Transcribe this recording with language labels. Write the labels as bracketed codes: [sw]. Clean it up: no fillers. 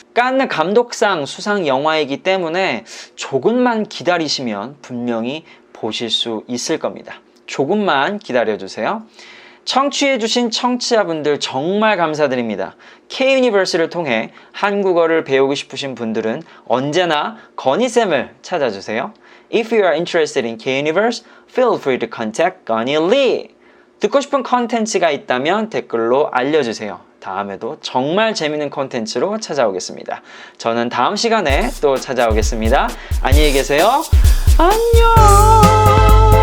[ko] 칸느 감독상 수상 영화이기 때문에 조금만 기다리시면 분명히 보실 수 있을 겁니다. 조금만 기다려주세요. 청취해주신 청취자분들 정말 감사드립니다. K-유니버스를 통해 한국어를 배우고 싶으신 분들은 언제나 건희쌤을 찾아주세요. [en] If you are interested in K-Universe, feel free to contact Connie Lee. [ko] 듣고 싶은 컨텐츠가 있다면 댓글로 알려주세요. 다음에도 정말 재밌는 컨텐츠로 찾아오겠습니다. 저는 다음 시간에 또 찾아오겠습니다. 안녕히 계세요. 안녕.